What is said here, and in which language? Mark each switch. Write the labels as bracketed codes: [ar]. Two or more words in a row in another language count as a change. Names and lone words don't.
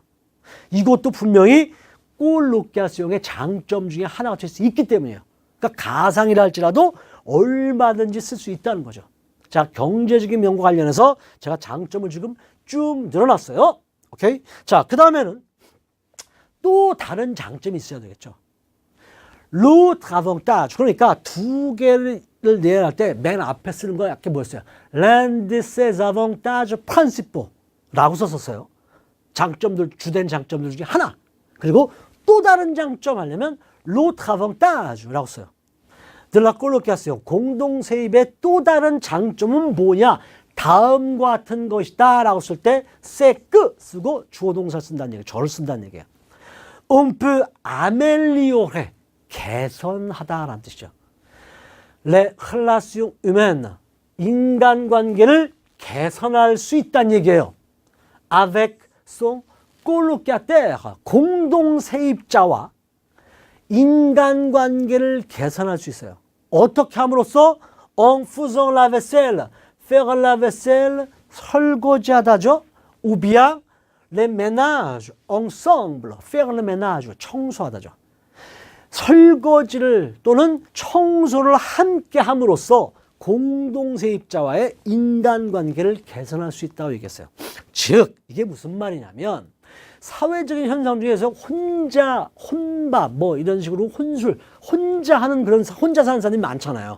[ko] 이것도 분명히 꼴로키아시옹의 장점 중에 하나가 될 수 있기 때문이에요. 그러니까 가상이라 할지라도 얼마든지 쓸 수 있다는 거죠. 자, 경제적인 면과 관련해서 제가 장점을 지금 쭉 늘어놨어요. 오케이? 자, 그 다음에는 또 다른 장점이 있어야 되겠죠. [fr] l'autre avantage. [ko] 그러니까 두 개를 내할 때 맨 앞에 쓰는 거 약간 뭐였어요? [fr] l'un de ses avantages principaux [ko] 라고 썼었어요. 장점들, 주된 장점들 중에 하나. 그리고 또 다른 장점 하려면 [fr] l'autre avantage [ko] 라고 써요. [fr] de la colocation. [ko] 공동세입의 또 다른 장점은 뭐냐? 다음과 같은 것이다 라고 쓸 때 [fr] c'est que [ko] 쓰고 주어 동사 쓴다는 얘기예요. 저를 쓴다는 얘기예요. [fr] on peut améliorer. [ko] 개선하다라는 뜻이죠. [fr] les relations humaines. [ko] 인간관계를 개선할 수 있다는 얘기예요. [fr] avec son colocataire. [ko] 공동세입자와 인간관계를 개선할 수 있어요. 어떻게 함으로써 [fr] en faisant la vaisselle. faire la vaisselle 설거지하다죠. ou bien les ménages ensemble. faire le ménage 청소하다죠. [ko] 설거지를 또는 청소를 함께 함으로써 공동세입자와의 인간관계를 개선할 수 있다고 얘기했어요. 즉 이게 무슨 말이냐면 사회적인 현상 중에서 혼밥 뭐 이런 식으로 혼술, 혼자 사는 사람이 많잖아요.